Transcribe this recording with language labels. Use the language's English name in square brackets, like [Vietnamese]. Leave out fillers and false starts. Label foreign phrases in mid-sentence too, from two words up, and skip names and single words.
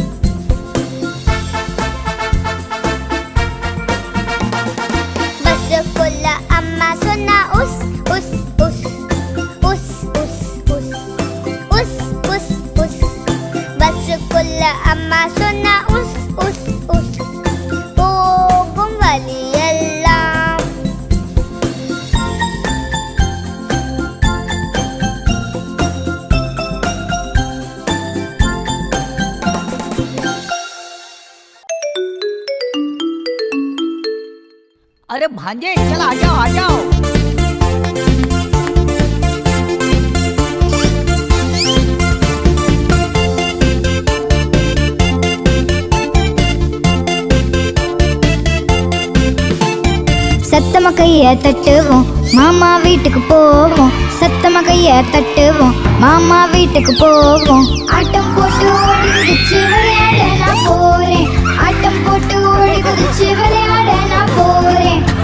[Tamil] பஸ்ஸுக்குள்ள அம்மா சொன்னா உஸ் உஸ் உஸ் உஸ் உஸ் உஸ் உஸ் உஸ் உஸ் பஸ்ஸுக்குள்ள அம்மா சொன்னா உஸ் உஸ் உஸ் போகும் வழியெல்லாம் [Hindi] अरे भांजे चल आ जाओ आ जाओ। [Tamil] சத்தமா கைய தட்டுவோம் மாமா வீட்டுக்கு போவோம் சத்தமா கைய தட்டுவோம் மாமா வீட்டுக்கு போவோம் ஆட்டம் போட்டு ஓடி குதிச்சு விளையாட நான் போறேன் ஆட்டம் போட்டு ஓடி குதிச்சு விளையாட நான் போறேன்